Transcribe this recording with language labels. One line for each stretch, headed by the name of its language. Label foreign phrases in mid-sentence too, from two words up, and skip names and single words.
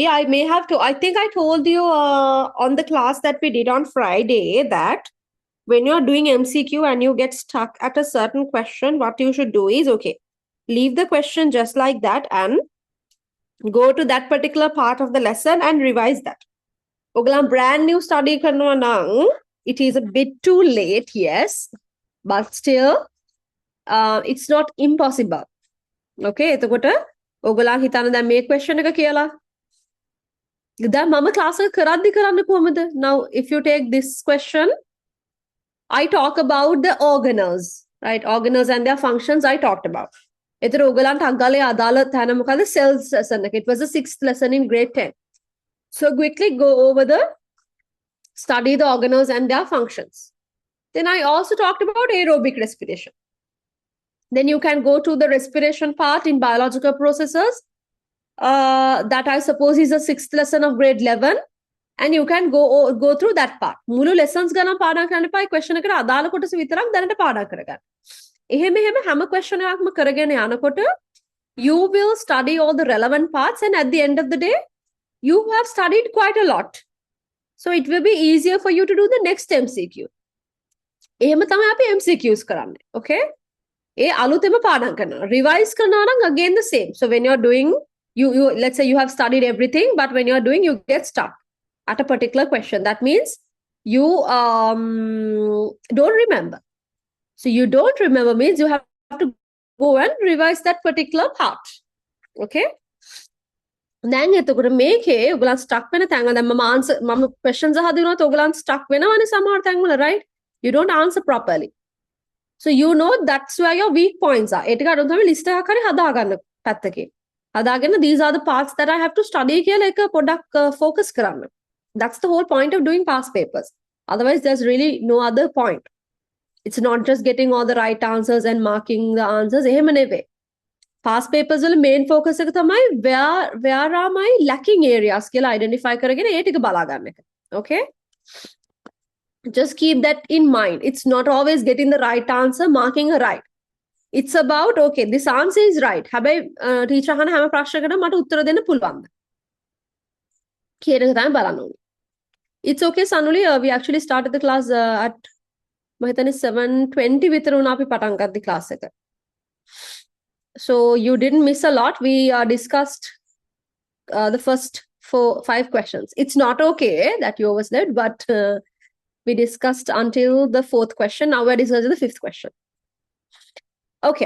English: I think I told you on the class that we did on Friday that when you're doing MCQ and you get stuck at a certain question, what you should do is, okay, leave the question just like that and go to that particular part of the lesson and revise that. Oglam brand new study
Sinhala: කරනවා නම්,
English: it is a bit too late, yes, but still, it's not impossible.
Sinhala: Okay, එතකොට ඔගොල්ලන් හිතන දැන් මේ question එක කියලා. දැන් මම class එක කරද්දි කරන්න කොහමද?
English: Now if you take this question, I talk about the organelles, right? Organelles and their functions I talked about.
Sinhala: එතකොට ඔගොල්ලන්ට අග්ගලේ අදාළ තැන මොකද?
English: Cells lesson එක. It was the 6th lesson in grade 10. So quickly go over study the organelles and their functions. Then I also talked about aerobic respiration. Then you can go to the respiration part in biological processes. That I suppose is the 6th lesson of grade 11. And you can go through that part.
Sinhala: මුළු lessons ගණන් පාඩම් කරන්න එපා. question එකට අදාළ කොටස විතරක් දැනට පාඩම් කරගන්න. එහෙම හැම question එකක්ම කරගෙන යනකොට
English: you will study all the relevant parts and at the end of the day you have studied quite a lot. So it will be easier for you to do the next MCQ.
Sinhala: එහෙම තමයි අපි MCQs කරන්නේ. Okay? ඒ අලුතෙම පාඩම් කරනවා. Revise කරනවා නම්
English: again the same. So when you're doing you let's say you have studied everything, but when you're doing, you get stuck at a particular question. That means you don't remember. So you don't remember means you have to go and revise that particular part.
Sinhala: Okay? දැන් එතකොට මේකේ ඔයගලන් stuck වෙන තැන් වල දැන් මම questions අහදිනොත් ඔයගලන් stuck වෙනවනේ සමහර තැන් වල,
English: right? You don't answer properly. So you know that's where your weak points are.
Sinhala: ඒ ටික අර තමයි list එකක් හරි හදාගන්න පැත්තකින්. හදාගෙන
English: these are the parts that I have to study
Sinhala: කියලා එක පොඩ්ඩක් focus කරන්න.
English: That's the whole point of doing past papers. Otherwise there's really no other point. It's not just getting all the right answers and marking the answers.
Sinhala: එහෙම නෙවෙයි.
English: Past papers
Sinhala: වල
English: main focus
Sinhala: එක තමයි
English: where are my lacking areas
Sinhala: කියලා identify කරගෙන ඒ ටික බලා ගන්න එක.
English: Okay? Just keep that in mind. It's not always getting the right answer, marking a right. It's about, okay, this answer is right.
Sinhala: හැබැයි teacher අහන හැම ප්‍රශ්නයකටම මට උත්තර දෙන්න පුළුවන්ද? කියන එක තමයි බලන්න ඕනේ.
English: It's okay, Sanuli. We actually started the class at
Sinhala: මම හිතන්නේ 7:20 විතර වුණා අපි පටන් ගත්ත class එක.
English: So you didn't miss a lot. We discussed the first 5 questions. It's not okay that you overslept, but we discussed until the 4th question. Now we're discussing the 5th question. Okay.